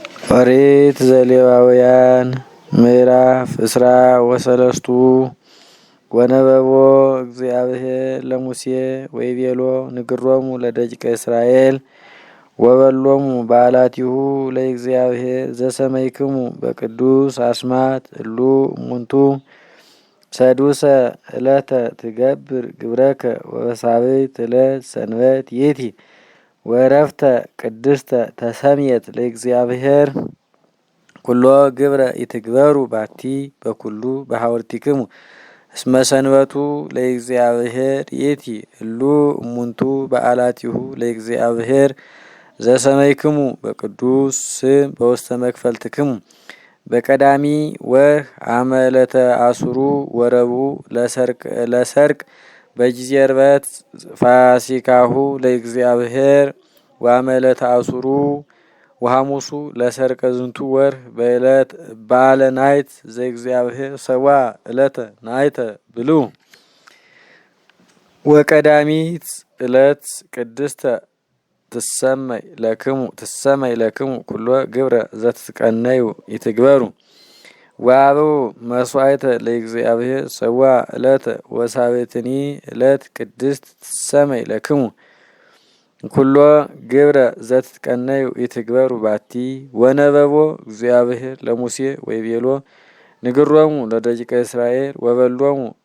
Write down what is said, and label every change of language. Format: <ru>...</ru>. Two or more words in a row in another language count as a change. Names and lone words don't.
<gez>ኦሪት ዘሌዋውያን ምዕራፍ እስራ ወሰለስቱ ወነበቦ እግዚአብሔር ለሙሴ ወይቤሎ ንግሮሙ ለደቂቀ እስራኤል ወበሎሙ በዓላቲሁ ለእግዚአብሔር ዘሰመይክሙ በቅዱስ አስማት እሉ እሙንቱ ሰዱሰ ዕለተ ትገብር ግብረከ ወበሳብዕት ዕለት ሰንበት ይእቲ ወረፍተ ቅድስተ ተሰምየት ለእግዚአብሔር ኩሎ ግብረ ይትግበሩ ባቲ በኩሉ በሐወርቲክሙ እስመ ሰንበቱ ለእግዚአብሔር ይእቲ እሉ እሙንቱ በዓላቲሁ ለእግዚአብሔር ዘሰመይክሙ በቅዱስ ስም በውስተ መክፈልትክሙ በቀዳሚ ወር አመ ዕለተ አሱሩ ወረቡዕ ለሰርቅ በጊዜ ዕርበት ፋሲካሁ ለእግዚአብሔር ወአመ ዕለተ አሱሩ ወሐሙሱ ለሰርቀ ዝንቱ ወር በዕለት በዓለ ናይት ዘእግዚአብሔር ሰዋ ዕለተ ናይተ ብሉ ወቀዳሚት ዕለት ቅድስተ ትሰመይ ለክሙ ኩሎ ግብረ ዘትትቀነዩ ይትግበሩ ወአበው መስዋዕተ ለእግዚአብሔር ሰዋ ዕለተ ወሳብዕትኒ ዕለት ቅድስት ትሰመይ ለክሙ ኩሎ ግብረ ዘትትቀነዩ ይትግበሩ ባቲ ወነበቦ እግዚአብሔር ለሙሴ ወይቤሎ ንግሮሙ ለደቂቀ እስራኤል ወበሎሙ</gez>